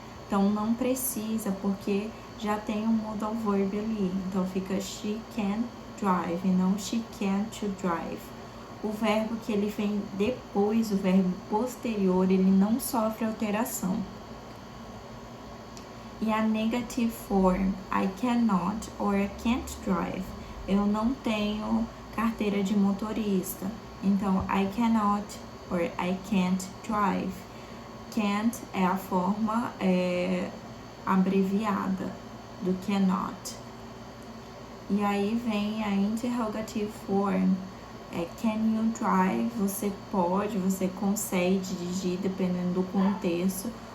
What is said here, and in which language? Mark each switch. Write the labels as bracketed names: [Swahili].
[Portuguese] Então não precisa, porque já tem um modal verb ali. Então fica [English] she can drive [Portuguese] e não [English] she can to drive. [Portuguese] O verbo que ele vem depois, o verbo posterior, ele não sofre alteração. E a [English] negative form, I cannot or I can't drive. [Portuguese] Eu não tenho carteira de motorista. Então, [English] I cannot or I can't drive. [Portuguese] Can't é a forma abreviada do cannot. E aí vem a interrogative form. [English] Can you drive? [Portuguese] Você pode, você consegue dirigir, dependendo do contexto.